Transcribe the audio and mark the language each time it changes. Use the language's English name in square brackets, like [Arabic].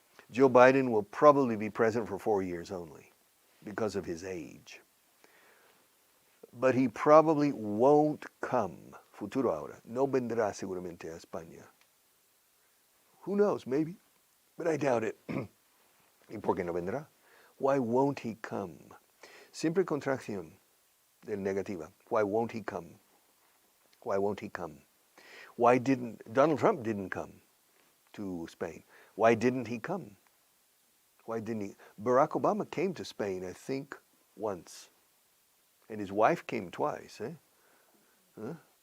[English] Joe Biden will probably be president for 4 years only because of his age. But he probably won't come, [Spanish] futuro ahora, no vendrá seguramente a España. [English] Who knows, maybe, but I doubt it. [Spanish] ¿Y por qué no vendrá? [English] Why won't he come? [Spanish] Siempre contracción del negativa. [English] Why won't he come? Why won't he come? Why didn't Donald Trump didn't come to Spain? Why didn't he come? Why didn't he? Barack Obama came to Spain, I think, once. And his wife came twice. Huh?